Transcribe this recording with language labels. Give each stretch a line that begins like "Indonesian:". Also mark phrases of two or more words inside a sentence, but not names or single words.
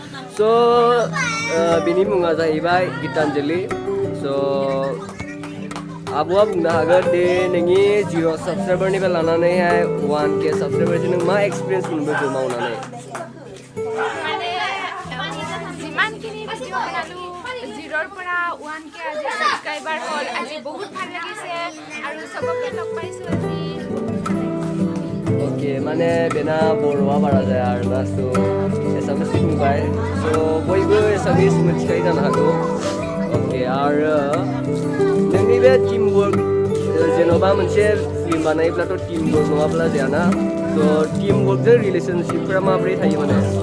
Bodo: स' बिनि मुङा जाहैबाय गितानजलि स' आब'आ बुंनो हागोन दे नोंनि 0 साबस्क्राइबारनिफ्राय लानानैहाय 1K साबस्क्राइबारसिम नों मा एक्सपिरियेन्स मोनबोखो मावनानै
Assamese: পৰা 1K আজি সাবস্ক্রাইবার হল আজি বহুত ভাল লাগিছে আৰু সবকে লগ পাইছো আজি
Bodo: ओके माने बेना बर'आ बारा जाया आरोना स' एसामिस बुंबाय स' बयबो एसामिस मिथिखायो जानो हागौ ओके आरो नोंनि बे
English: team work
Bodo: जेन'बा मोनसे फिल्म बानायोब्लाथ'
English: team work
Bodo: नङाब्ला जायाना स'
English: team work
Bodo: रिलेशनशिपफोरा माबोरै थायो माने